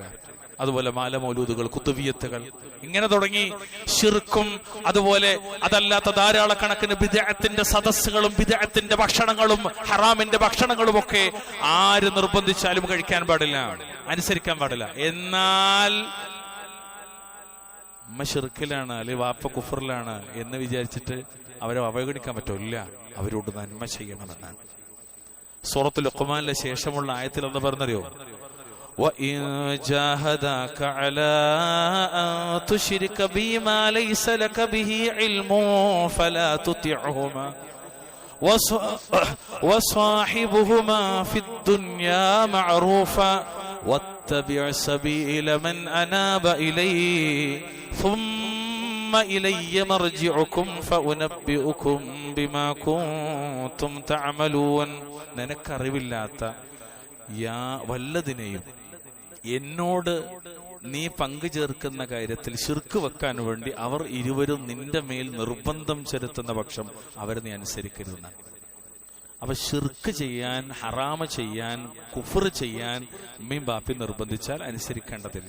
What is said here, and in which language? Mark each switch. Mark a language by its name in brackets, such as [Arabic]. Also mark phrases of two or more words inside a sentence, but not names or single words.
[Malayalam] അതുപോലെ മാലമൗലൂദുകൾ, കുത്തുബിയത്തുകൾ, ഇങ്ങനെ തുടങ്ങി ശിർക്കും അതുപോലെ അതല്ലാത്ത ധാരാളക്കണക്കിന് ബിദ്അത്തിന്റെ സദസ്സുകളും ബിദ്അത്തിന്റെ ഭക്ഷണങ്ങളും ഹറാമിന്റെ ഭക്ഷണങ്ങളും ഒക്കെ ആര് നിർബന്ധിച്ചാലും കഴിക്കാൻ പാടില്ല, അനുസരിക്കാൻ പാടില്ല. എന്നാൽ ഉമ്മ ശിർക്കിലാണ് അല്ലെങ്കിൽ വാപ്പ കുഫറിലാണ് എന്ന് വിചാരിച്ചിട്ട് അവരെ അവഗണിക്കാൻ പറ്റില്ല. അവരോട് നന്മ ചെയ്യണമെന്നാണ്. സൂറത്തുൽ ലുഖ്മാനിലെ ശേഷമുള്ള ആയത്തിൽ ഒന്ന് പറഞ്ഞറിയോ, [Arabic] وَإِن جَاهَدَاكَ عَلَىٰ أَن تُشْرِكَ بِي مَا لَيْسَ لَكَ بِهِ عِلْمٌ فَلَا تُطِعْهُمَا وَصَاحِبْهُمَا فِي الدُّنْيَا مَعْرُوفًا وَاتَّبِعْ سَبِيلَ مَنْ أَنَابَ إِلَيَّ ثُمَّ إِلَيَّ مَرْجِعُكُمْ فَأُنَبِّئُكُمْ بِمَا كُنتُمْ تَعْمَلُونَ. [Malayalam] നിനക്കറിവില്ലാത്ത വല്ലതിനെയും എന്നോട് നീ പങ്കു ചേർക്കുന്ന കാര്യത്തിൽ ശിർക്ക് വെക്കാൻ വേണ്ടി അവർ ഇരുവരും നിന്റെ മേൽ നിർബന്ധം ചെലുത്തുന്ന പക്ഷം അവരെ നീ അനുസരിക്കരുതെന്നാണ്. അപ്പൊ ശിർക്ക് ചെയ്യാൻ, ഹറാമ ചെയ്യാൻ, കുഫർ ചെയ്യാൻ ഉമ്മയും ബാപ്പയും നിർബന്ധിച്ചാൽ അനുസരിക്കേണ്ടതില്ല.